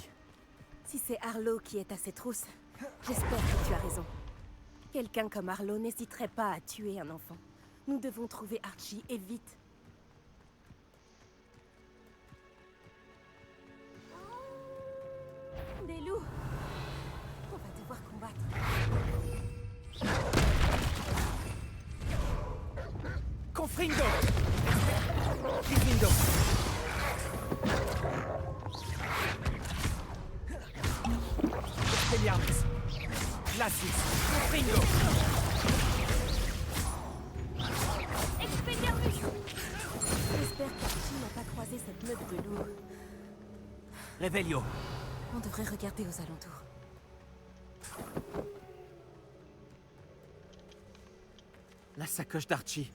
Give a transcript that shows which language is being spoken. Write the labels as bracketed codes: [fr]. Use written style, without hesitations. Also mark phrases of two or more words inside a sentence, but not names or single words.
[fr] Si c'est Arlo qui est à ses trousses, j'espère que tu as raison. Quelqu'un comme Arlo n'hésiterait pas à tuer un enfant. Nous devons trouver Archie, et vite. Des loups! On va devoir combattre. Confringo! Confringo! Expelliarmus! Glacis! Confringo! J'espère qu'Archie n'a pas croisé cette meute de loups. Revelio! On devrait regarder aux alentours. La sacoche d'Archie.